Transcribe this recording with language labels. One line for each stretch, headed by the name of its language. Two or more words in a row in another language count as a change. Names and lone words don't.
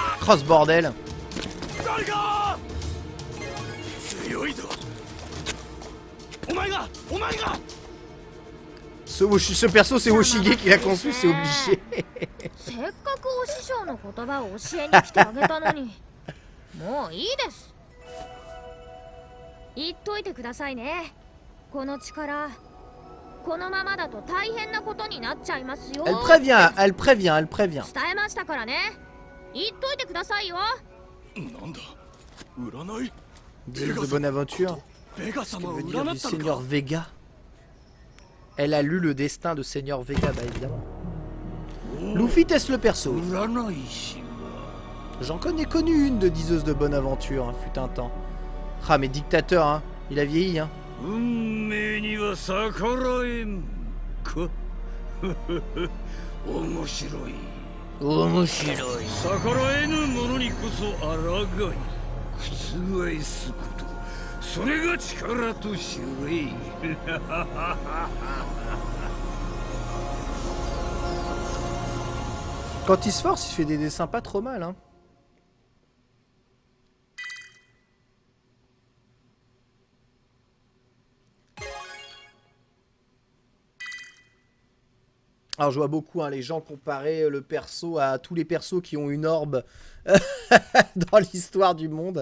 French: Oh ce bordel. Ce perso c'est Woshige qui l'a conçu, c'est obligé.
Japanese: せっかくお師匠の言葉を教えに来てあげたのにもういいです。言っといてくださいね。この力このままだと大変なことになっちゃいますよ。
French: Elle prévient, elle prévient, elle prévient.
Japanese: 伝えましたからね。言っといてくださいよ。なんだ占い
French: Dieu de Bonaventure.
Japanese: ベガ
French: Ça
Japanese: 様を
French: veut dire
Japanese: 占
French: du
Japanese: ったの
French: Seigneur
Japanese: か
French: Vega. Elle a lu le destin de Seigneur Vega, bah évidemment. Luffy teste le perso.
Japanese: 占い師は
French: J'en connais connu une de diseuse de Bonaventure, hein, fut un temps. Ah mais dictateur, hein, il a vieilli, hein.
Japanese: 運命には逆らえんか面白い面白い。逆らえぬ者にこそ抗い覆すことそれが力と知れ
French: Quand il se force, il fait des dessins pas trop mal, hein. Alors je vois beaucoup hein, les gens comparer le perso à tous les persos qui ont une orbe dans l'histoire du monde.